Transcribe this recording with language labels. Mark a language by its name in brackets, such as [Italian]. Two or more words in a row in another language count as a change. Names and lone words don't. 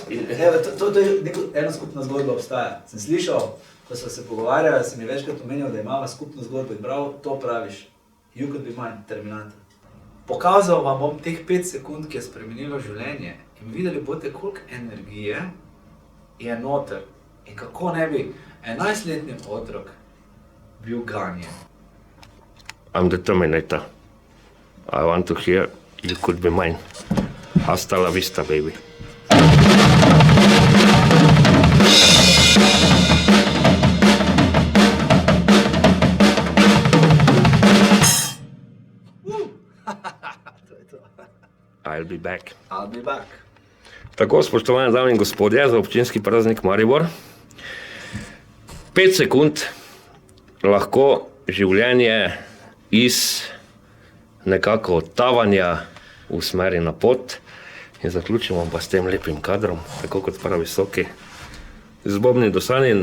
[Slovenian] To je ena skupna zgodba obstaja. Sem slišal, ko sva se pogovarjala, sem mi večkrat omenil, da imava skupno zgodbo in prav to praviš. You Could Be Mine, Terminator. Pokazal vam bom teh 5 sekund, ki je spremenilo življenje in videli boste, koliko energije je noter in kako ne bi 11-letni otrok bil ganjen. [English] I'm the Terminator. I want to hear You Could Be Mine. [Spanish] Hasta la vista, [English] baby. I'll be back. I'll be back. [Slovenian] Tako, spoštovane dame in gospodje, za občinski praznik Maribor. 5 sekund lahko življenje iz nekako odtavanja usmeri na pot in zaključimo pa s tem lepim kadrom, tako kot pravi Soki, z bobnim dosanjem.